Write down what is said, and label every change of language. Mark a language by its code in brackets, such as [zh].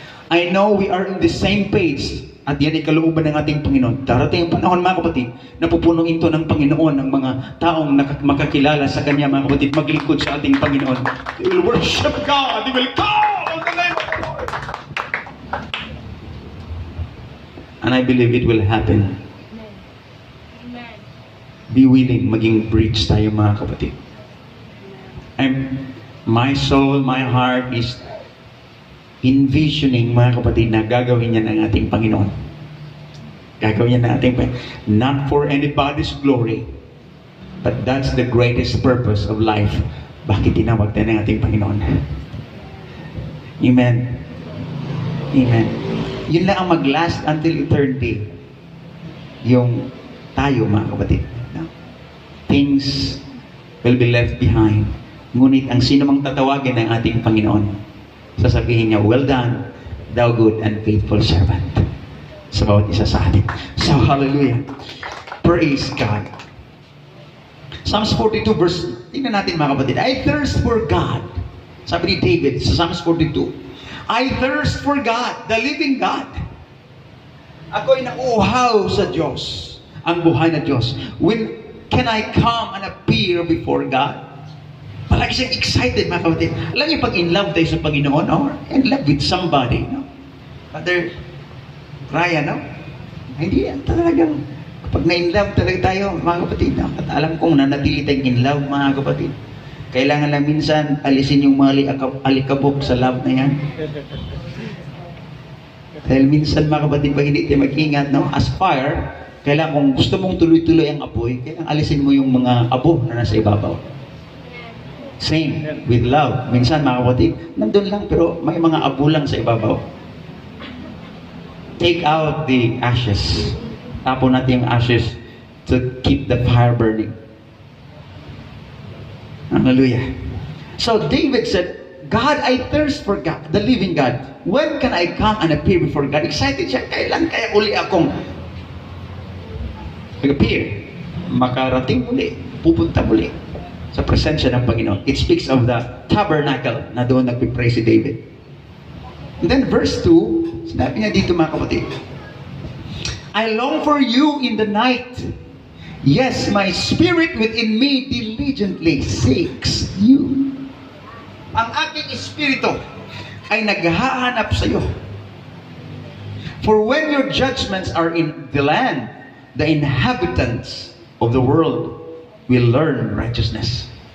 [en] I know we are in the same page [tl] at yan ay kalooban ng ating Panginoon. Darating ang panahon, mga kapatid, na pupunuin ito ng Panginoon ng mga taong makakilala sa Kanya, mga kapatid, maglingkod sa ating Panginoon. [en] They will worship God. They will call on the name of the Lord. And I believe it will happen. [tl] Amen. [en] Be willing, [tl] maging bridge tayo, mga kapatid. [en] My soul, my heart is envisioning, [tl] mga kapatid, na gagawin niya ng ating Panginoon. Gagawin niya ng ating Panginoon. [en] Not for anybody's glory, but that's the greatest purpose of life. [tl] Bakit tinawag tayo ng ating Panginoon? Amen. Amen. Yun lang ang mag-last [en] until eternity. [tl] Yung tayo, mga kapatid. [en] Things will be left behind. [tl] Ngunit ang sino mang tatawagin ng ating Panginoon, sasabihin niya, [en] well done, thou good and faithful servant. [tl] Sa bawat isa sa atin. So, hallelujah. [en] Praise God. Psalms 42 verse, [tl] tingnan natin, mga kapatid. [en] I thirst for God. [tl] Sabi ni David sa Psalms 42. [en] I thirst for God, the living God. [tl] Ako'y nauuhaw sa Diyos, ang buhay na Diyos. [en] When can I come and appear before God? [tl] Palagi siyang excited, mga kapatid. Alam niyo, pag in love tayo sa Panginoon, [en] or in love with somebody, [tl] no? Father Ryan, no? Hindi yan talagang Kapag na-inlove talaga tayo, mga kapatid, at alam kong nanatili tayong in love, mga kapatid. Kailangan lang minsan alisin yung mga alikabok sa love na yan. Dahil minsan, mga kapatid, pag hindi tayo mag-ingat, no? As fire, kailangan kung gusto mong tuloy-tuloy ang apoy, kailangan alisin mo yung mga abo na nasa ibabaw. [en] Same with love. [tl] Minsan, mga kapatid, nandun lang pero may mga abo lang sa ibabaw. [en] Take out the ashes. [tl] Tapon natin yung [en] ashes to keep the fire burning. Hallelujah. So David said, God, I thirst for God, the living God. When can I come and appear before God? [tl] Excited siya. Kailan kaya uli akong mag-appear? Makarating muli. Pupunta muli sa presensya ng Panginoon. [en] It speaks of the tabernacle [tl] na doon nagpipray si David. [en] And then verse 2, [tl] sinabi niya dito, mga kapatid, [en] I long for you in the night. Yes, my spirit within me diligently seeks you. [tl] Ang aking espiritu ay naghahanap sa iyo. [en] For when your judgments are in the land, the inhabitants of the world will learn righteousness.